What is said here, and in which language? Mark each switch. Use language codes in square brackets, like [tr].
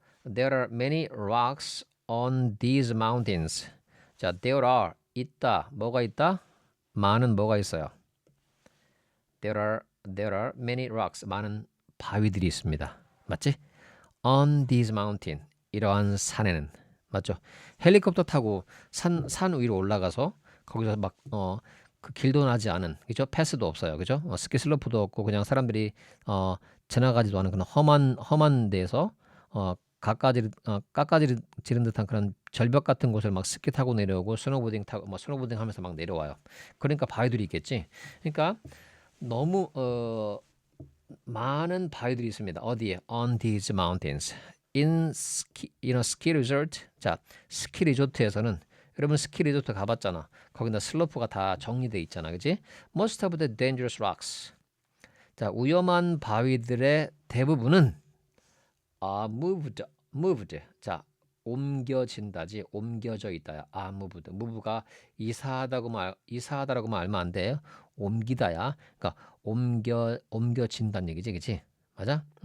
[en] There are many rocks on these mountains. [ko] 자, there are 있다. 뭐가 있다? 많은 뭐가 있어요? [en] There are many rocks. [ko] 많은 바위들이 있습니다. 맞지? [en] On this mountain. [ko] 이러한 산에는. 맞죠? 헬리콥터 타고 산 위로 올라가서 거기서 막 그 길도 나지 않은, 그죠? 패스도 없어요. 그죠? 스키 슬로프도 없고 그냥 사람들이 지나가지도 않은 그런 험한 데에서 깎아지른 듯한 그런 절벽 같은 곳을 막 스키 타고 내려오고 스노보딩 타고 뭐 스노보딩 하면서 막 내려와요. 그러니까 바위들이 있겠지. 그러니까 너무 많은 바위들이 있습니다. 어디에? [en] On these mountains. ski resort. [ko] 자, 스키 리조트에서는 여러분 스키 리조트 가봤잖아. 거기다 슬로프가 다 정리돼 있잖아, 그지? [en] Most of the dangerous rocks. [ko] 자, 위험한 바위들의 대부분은 [en] moved. [ko] 자, 옮겨진다지, 옮겨져 있다야. [en] moved. [ko] move가 이사하다라고만 알면 안 돼. 옮기다야. 그러니까 옮겨진다는 얘기지, 그치? 맞아?